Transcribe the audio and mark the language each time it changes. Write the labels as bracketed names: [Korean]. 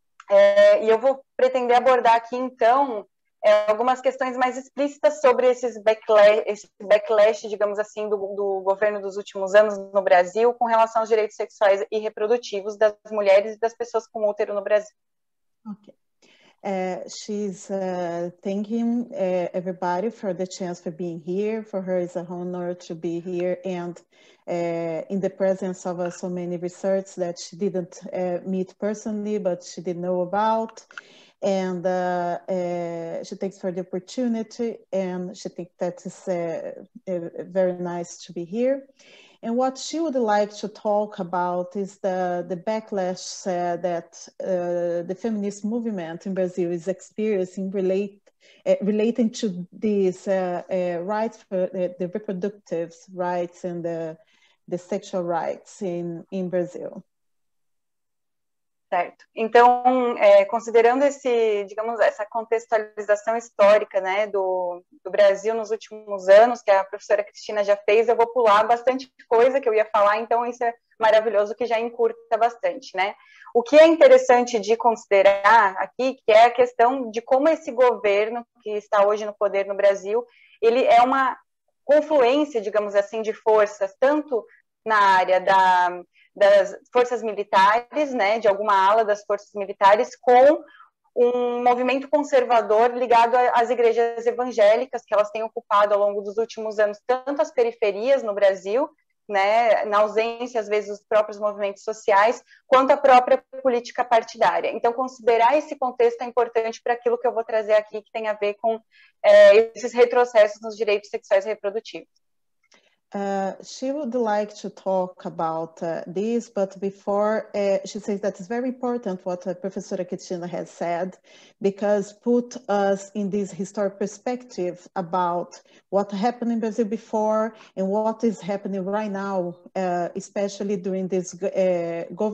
[Portuguese] E eu vou pretender abordar aqui, então, algumas questões mais explícitas sobre esse backlash, digamos assim, do governo dos últimos anos no Brasil com relação aos direitos sexuais e reprodutivos das mulheres e das pessoas com útero no Brasil. [English] Okay. She's thanking everybody for the chance for being here. For her, it's an honor to be here and in the presence of so many research that she didn't meet personally, but she did know about. And she thanks for the opportunity, and she thinks that is very nice to be here. And what she would like to talk about is the backlash that the feminist movement in Brazil is experiencing relating to these rights for the reproductive rights and the sexual rights in Brazil. [Portuguese] Certo. Então, considerando essa contextualização histórica, né, do Brasil nos últimos anos, que a professora Cristina já fez, eu vou pular bastante coisa que eu ia falar, então isso é maravilhoso que já encurta bastante, né? O que é interessante de considerar aqui, que é a questão de como esse governo que está hoje no poder no Brasil, ele é uma confluência, digamos assim, de forças, tanto na área das forças militares, né, de alguma ala das forças militares, com um movimento conservador ligado às igrejas evangélicas, que elas têm ocupado ao longo dos últimos anos tanto as periferias no Brasil, né, na ausência, às vezes, dos próprios movimentos sociais, quanto a própria política partidária. Então, considerar esse contexto é importante para aquilo que eu vou trazer aqui, que tem a ver com esses retrocessos nos direitos sexuais e reprodutivos. [English] She would like to talk about this, but before she says that it's very important what Professor Cristina has said, because put us in this historic perspective about what happened in Brazil before and what is happening right now, especially during this the